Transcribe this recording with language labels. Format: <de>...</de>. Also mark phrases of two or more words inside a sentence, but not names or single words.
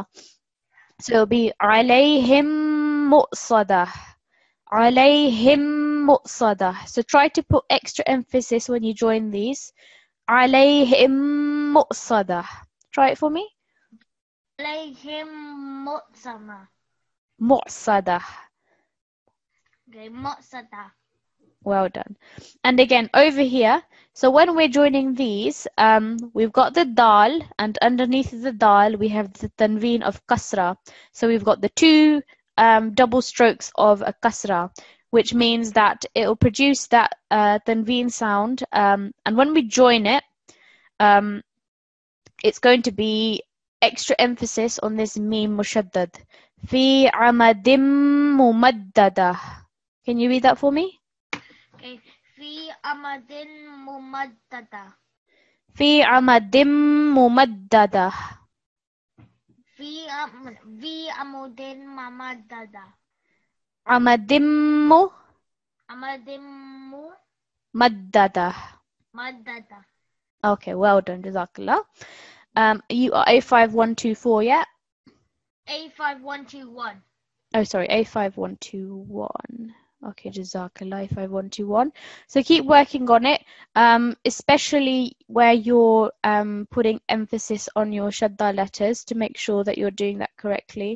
<en>So it'll be</en> <ar>عليهم مؤصدة. عليهم مؤصدة.</ar> <en>So try to put extra emphasis when you join these.</en> <ar>عليهم مؤصدة.</ar> <en>Try it for me.</en> <ar>عليهم مؤصمة. Mu'sadah. Okay, mu'sada.</ar> <en>Well done. And again, over here, so when we're joining these, we've got the dal, and underneath the dal, we have the tanveen of kasra. So we've got the two double strokes of a kasra, which means that it will produce that tanveen sound. And when we join it, it's going to be extra emphasis on this meme mushaddad.</en> <ar>في عمد ممددة.</ar> <en>Can you read that for me?</en> <ar>Okay, في عمد ممددة. في عمد ممددة. في عمد ممددة. Amadimmu Amadimu maddada. maddada.</ar> <en>Okay, well done, Jazakallah. You are A5124, yeah? A5121. Oh, sorry, A5121. Okay, Jazakallah, A5121. So keep working on it, especially where you're putting emphasis on your shadda letters to make sure that you're doing that correctly.</en>